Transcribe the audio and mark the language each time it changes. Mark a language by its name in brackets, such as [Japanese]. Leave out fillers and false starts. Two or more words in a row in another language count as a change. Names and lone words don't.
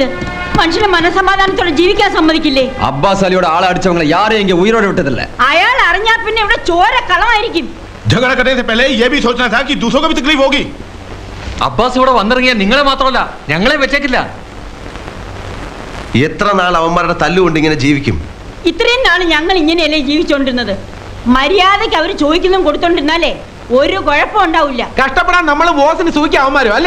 [Malayalam] മനുഷ്യനെ മനസമാധാനത്തോടെ ജീവിക്കാൻ സമ്മതിക്കില്ലേ? അബ്ബാസ് അലിയുടെ ആളെ അടിച്ചവങ്ങളെ യാരെയും എങ്കിൽ ഉയരോടെ വിട്ടതല്ലേ? അയാൾ അറിഞ്ഞാ പിന്നെ ഇവിടെ ചോര കളമായിരിക്കും. [Hindi] झगड़ा करने से पहले ये भी सोचना था कि दूसरों को भी तकलीफ होगी. [Malayalam] അബ്ബാസ് ഇവിടെ വന്നിറങ്ങിയ നിങ്ങളെ മാത്രമല്ല ഞങ്ങളെ വെച്ചേക്കില്ല. എത്ര നാൾ അവന്മാരുടെ തല്ലുകൊണ്ട് ഇങ്ങനെ ജീവിക്കും? ഇത്രയും നാള് ഞങ്ങൾ ഇങ്ങനെയല്ലേ ജീവിച്ചോണ്ടിരുന്നത്? മര്യാദയ്ക്ക് അവർ ചോദിക്കുന്നതും കൊടുത്തോണ്ടിരുന്നാലേ ഒരു കുഴപ്പം ഉണ്ടാവില്ല. കഷ്ടപ്പെടാൻ നമ്മൾ ബോസിന് സൂക്ഷിക്കാൻ അവന്മാരും അല്ലേ?